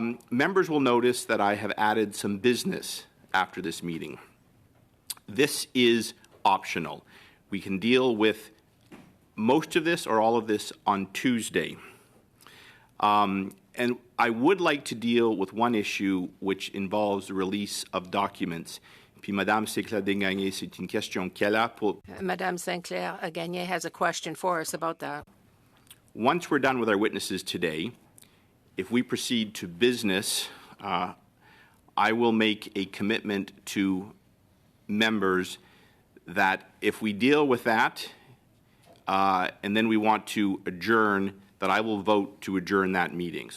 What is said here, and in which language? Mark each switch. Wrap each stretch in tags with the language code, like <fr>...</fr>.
<en>Members will notice that I have added some business after this meeting. This is optional. We can deal with most of this or all of this on Tuesday. And I would like to deal with one issue which involves the release of documents.</en> <fr>Puis Madame Sinclair-Desgagnés, c'est une question qu'elle a pour...</fr> <en>Madame Sinclair-Gagné has a question for us about that. Once we're done with our witnesses today, if we proceed to business, I will make a commitment to members that if we deal with that and then we want to adjourn, that I will vote to adjourn that meeting.</en>